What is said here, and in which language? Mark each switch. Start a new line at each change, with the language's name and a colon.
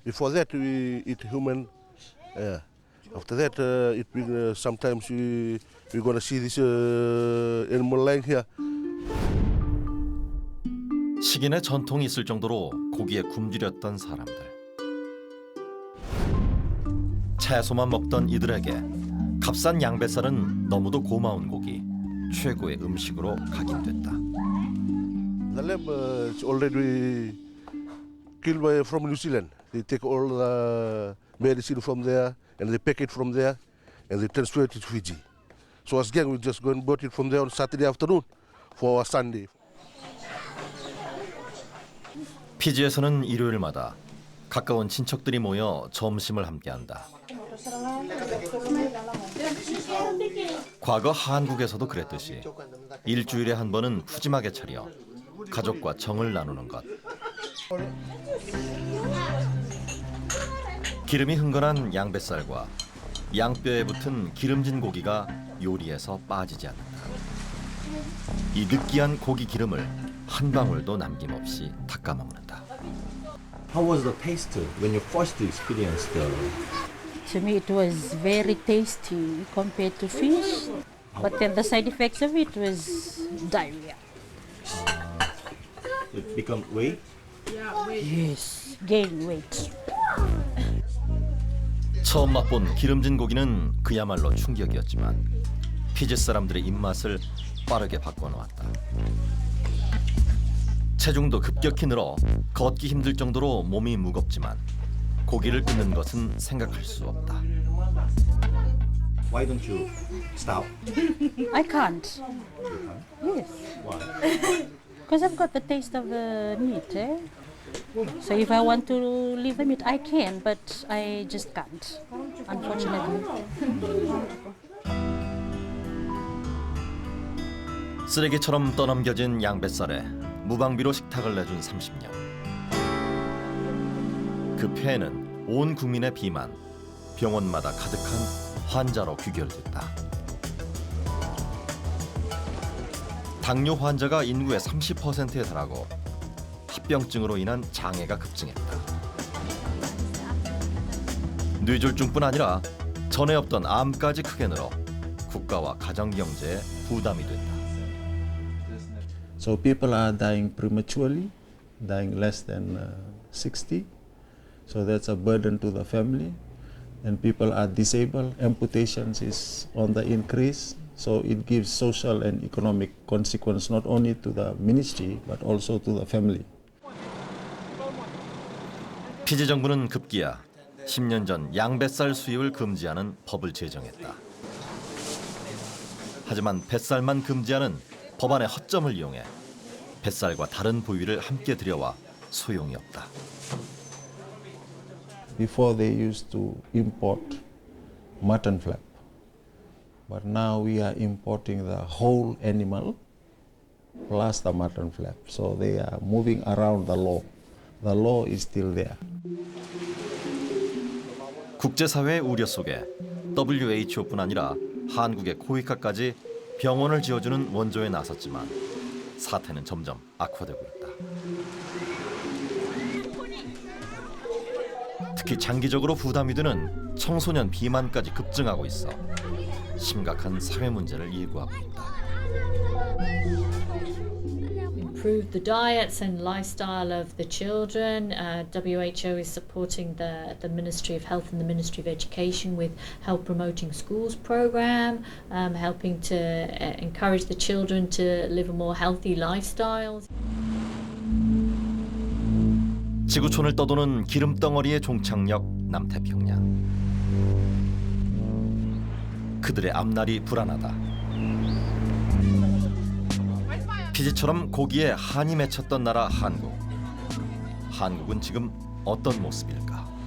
English: Before that we eat human. After that it been sometimes we're gonna see this animal lying here.
Korean: 식인의 전통이 있을 정도로 고기에 굶주렸던 사람들. 채소만 먹던 이들에게 값싼 양뱃살은 너무도 고마운 고기, 최고의 음식으로 각인됐다.
English: The lamb is already killed by from New Zealand. They take all the medicine from there and they pack it from there and they transfer it to Fiji. So as gang we just go and bought it from there on Saturday afternoon for Sunday.
Korean: 피지에서는 일요일마다 가까운 친척들이 모여 점심을 함께한다. 과거 한국에서도 그랬듯이 일주일에 한 번은 푸짐하게 차려 가족과 정을 나누는 것. 기름이 흥건한 양뱃살과 양뼈에 붙은 기름진 고기가 요리에서 빠지지 않는다. 이 느끼한 고기 기름을 한 방울도 남김없이 닦아 먹는다.
English: How was the taste when you first experienced the? To me, it was very tasty compared to fish. But then the side effects of it was diarrhea. It become weight? Yes, gain weight.
Korean: 처음 맛본 기름진 고기는 그야말로 충격이었지만 피지 사람들의 입맛을 빠르게 바꿔놓았다. 체중도 급격히 늘어 걷기 힘들 정도로 몸이 무겁지만 고기를 끊는 것은 생각할 수 없다.
English: Why don't you stop? I can't. Yes. Why? Because I've got the taste of the meat. So if I want to leave the meat, I can, but I just can't, unfortunately.
Korean: 쓰레기처럼 떠넘겨진 양뱃살에 무방비로 식탁을 내준 30년. 그 폐에는 온 국민의 비만, 병원마다 가득한 환자로 귀결됐다. 당뇨 환자가 인구의 30%에 달하고 합병증으로 인한 장애가 급증했다. 뇌졸중뿐 아니라 전에 없던 암까지 크게 늘어 국가와 가정 경제에 부담이 된다.
English: So people are dying prematurely, dying less than 60. So that's a burden to the family. And people are disabled. Amputations is on the increase. So it gives social and economic consequence not only to the ministry but also to the family.
Korean: 피지 정부는 급기야 10년 전 양뱃살 수입을 금지하는 법을 제정했다. 하지만 뱃살만 금지하는 법안의 허점을 이용해 뱃살과 다른 부위를 함께 들여와 소용이 없다.
English: Before they used to import mutton flap, but now we are importing the whole animal plus the mutton flap. So they are moving around the law. The law is still there.
Korean: 국제사회의 우려 속에 WHO뿐 아니라 한국의 코이카까지 병원을 지어주는 원조에 나섰지만 사태는 점점 악화되고 있다. 특히 장기적으로 부담이 되는 청소년 비만까지 급증하고 있어 심각한 사회 문제를 예고하고 있다.
English: Improve the diets and lifestyle of the children. WHO is supporting the Ministry of Health and the Ministry of Education with Health Promoting Schools program, helping to encourage the children to live a more healthy lifestyle.
Korean: 지구촌을 떠도는 기름덩어리의 종착역 남태평양. 그들의 앞날이 불안하다. 피지처럼 고기에 한이 맺혔던 나라 한국. 한국은 지금 어떤 모습일까?